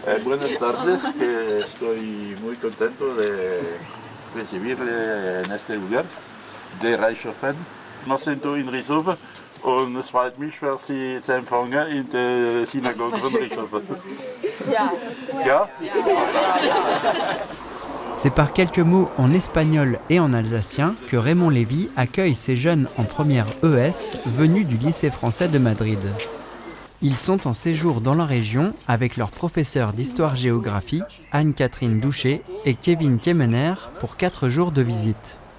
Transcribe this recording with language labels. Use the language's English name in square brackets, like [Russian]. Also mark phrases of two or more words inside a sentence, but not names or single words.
[Spanish] Buenas tardes, que estoy muy contento de recibirle en este lugar de Reichshofen. [German] Wir sind in Rishofen und es freut mich, Sie zu empfangen in der Synagoge von Reichshofen. Ja? [French] C'est par quelques mots en espagnol et en alsacien que Raymond Lévy accueille ces jeunes en première ES venus du lycée français de Madrid. Ils sont en séjour dans la région avec leur professeur d'histoire-géographie, Anne-Catherine Douché et Kevin Kemener pour 4 jours de visite.